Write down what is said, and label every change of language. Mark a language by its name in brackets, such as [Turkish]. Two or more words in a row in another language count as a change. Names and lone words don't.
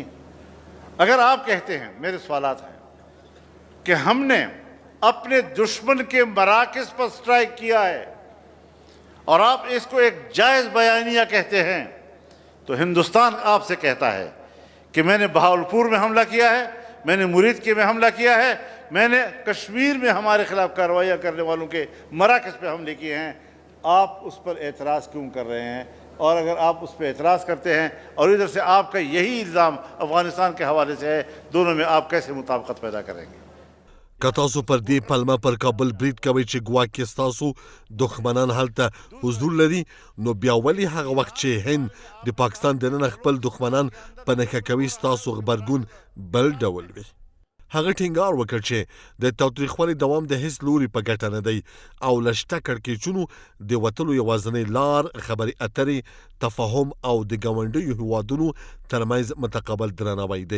[Urdu] اگر آپ کہتے ہیں، میرے سوالات ہیں کہ ہم نے اپنے دشمن کے مراکز پر سٹرائیک کیا ہے اور آپ اس کو ایک جائز بیانیہ کہتے ہیں، تو ہندوستان آپ سے کہتا ہے کہ میں نے بہاولپور میں حملہ کیا ہے، میں نے مریدکے میں حملہ کیا ہے، میں نے کشمیر میں ہمارے خلاف کارروائیاں کرنے والوں کے مراکز پہ حملے کیے ہیں. آپ اس پر اعتراض کیوں کر رہے ہیں؟ اور اگر آپ اس پر اعتراض کرتے ہیں اور ادھر سے آپ کا یہی الزام افغانستان کے حوالے سے ہے، دونوں میں آپ کیسے مطابقت پیدا کریں گے? [Pashto] که تاسو پر دې پلمه پر کابل برید کوئ چې ګواکې ستاسو دښمنان هلته حضور لري، نو بیا ولې هغه وخت چې هند د پاکستان دننه خپل دښمنان په نښه کوي ستاسو غبرګون بل ډول وي؟ هغه ټینګار وکړ چې د تاوتریخوالي دوام د هیڅ لوري په ګټه نه دی او له شته کړکېچونو د وتلو یوازینی لار خبرې اترې، تفاهم او د ګاونډیو هیوادونو ترمنځ متقابل درناوی دی.